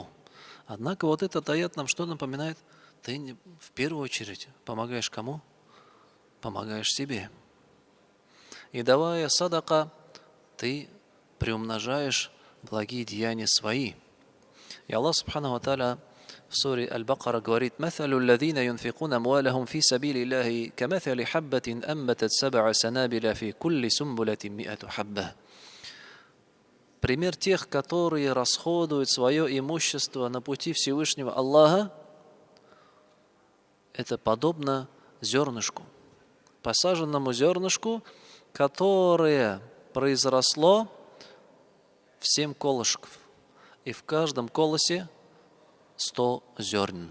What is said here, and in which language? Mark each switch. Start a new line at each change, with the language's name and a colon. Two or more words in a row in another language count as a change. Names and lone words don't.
Russian: Однако вот этот аят нам что напоминает? Ты в первую очередь помогаешь кому? Помогаешь себе. И давая садака, ты приумножаешь благие деяния свои.
Arabic: И الله سبحانه وتعالى
Russian: в суре Аль-Бакара говорит:
Arabic: «مثل الذين ينفقون أموالهم في سبيل الله كمثل حبة أنبتت سبع سنابل في كل سنبلة مائة حبة».
Russian: Пример тех, которые расходуют свое имущество на пути Всевышнего Аллаха, это подобно зернышку, посаженному зернышку, которое произросло в 7 колышков, и в каждом колосе 100 зерн.